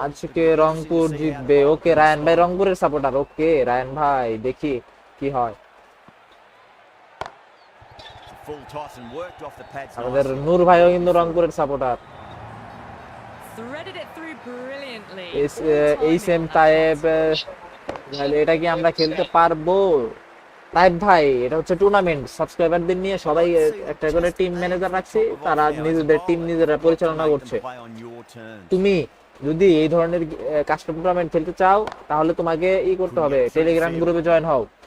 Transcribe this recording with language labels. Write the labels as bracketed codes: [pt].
[bn] আজকে রংপুর জিতবে, ওকে রায়ান ভাই রংপুরের সাপোর্টার, ওকে রায়ান ভাই দেখি কি হয়। [en] Full toss and worked off the pads. [bn] আমাদের [en] nicely. [bn] নূর ভাইও কিন্তু রংপুরের supporter. [en] Threaded it through brilliantly. [bn] এই সেম তাইব, এটা কি আমরা খেলতে পারবো? তাইব ভাই এটা হচ্ছে টুর্নামেন্ট, সাবস্ক্রাইবারদের নিয়ে সবাই একটা করে টিম ম্যানেজার রাখছি, তারা নিজেদের টিম নিজেরা পরিচালনা করছে। [en] Play on your terms. [bn] তুমি যদি এই ধরনের কাস্টম টুর্নামেন্ট খেলতে চাও তাহলে তোমাকে করতে হবে, টেলিগ্রাম গ্রুপে জয়েন হও,